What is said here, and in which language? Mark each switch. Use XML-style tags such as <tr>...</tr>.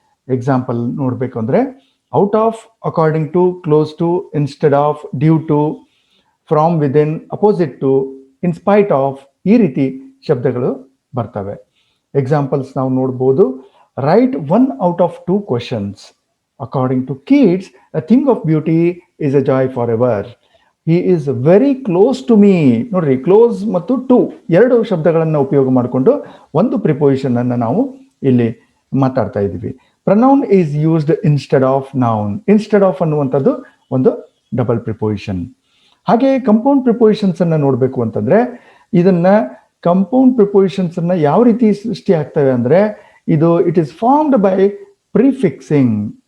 <kn>Example ನೋಡಬೇಕು ಅಂದರೆ,</kn> <en>out of, according to, close to, instead of, due to, from within, opposite to, in spite of,</en> <kn>ಈ ರೀತಿ ಶಬ್ದಗಳು ಬರ್ತವೆ. ಎಕ್ಸಾಂಪಲ್ಸ್ ನಾವು ನೋಡ್ಬೋದು.</kn> <en>Write 1 out of 2 questions. According to kids, a thing of beauty is a joy forever. He is very close to me.</en> <kn>ನೋಡ್ರಿ, close ಮತ್ತು to ಎರಡು ಶಬ್ದಗಳನ್ನು ಉಪಯೋಗ ಮಾಡಿಕೊಂಡು ಒಂದು ಪ್ರಿಪೋಸಿಷನ್ ಅನ್ನು ನಾವು ಇಲ್ಲಿ ಮಾತಾಡ್ತಾ ಇದ್ದೀವಿ.</kn> <en>Pronoun is used instead of noun. Instead of</en> <kn>ಅನ್ನುವಂಥದ್ದು ಒಂದು</kn> <en>Double preposition.</en> <kn>ಹಾಗೆ ಕಂಪೌಂಡ್ ಪ್ರಿಪೋಸಿಷನ್ಸ್ ಅನ್ನ ನೋಡಬೇಕು ಅಂತಂದ್ರೆ, ಇದನ್ನ ಕಂಪೌಂಡ್ ಪ್ರಿಪೋಸಿಷನ್ಸ್ ಅನ್ನ ಯಾವ ರೀತಿ ಸೃಷ್ಟಿ ಆಗ್ತವೆ ಅಂದ್ರೆ,</kn> <en>It is formed by prefixing.</en>